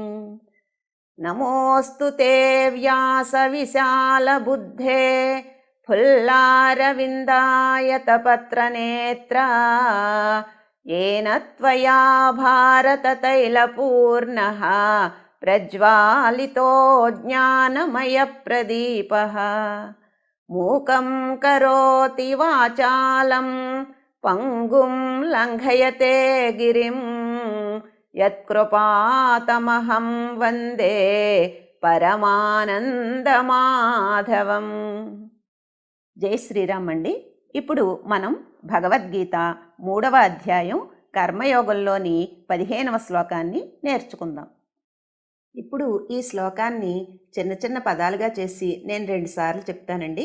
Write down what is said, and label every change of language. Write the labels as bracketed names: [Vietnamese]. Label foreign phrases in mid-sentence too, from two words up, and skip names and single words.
[Sanskrit] नमोऽस्तु ते व्यासविशालबुद्धे फुल्लारविन्दायतपत्रनेत्रा येन त्वया भारततैलपूर्णः प्रज्वालितो ज्ञानमयप्रदीपः। मूकं करोति वाचालं पङ्गुं लङ्घयते गिरिं यत्कृपातमहं वन्दे పరమానందమాధవం. [Telugu] జై శ్రీరామ్ అండి. ఇప్పుడు మనం భగవద్గీత 3వ అధ్యాయం కర్మయోగంలోని 15వ శ్లోకాన్ని నేర్చుకుందాం. ఇప్పుడు ఈ శ్లోకాన్ని చిన్న చిన్న పదాలుగా చేసి నేను 2 సార్లు చెప్తానండి.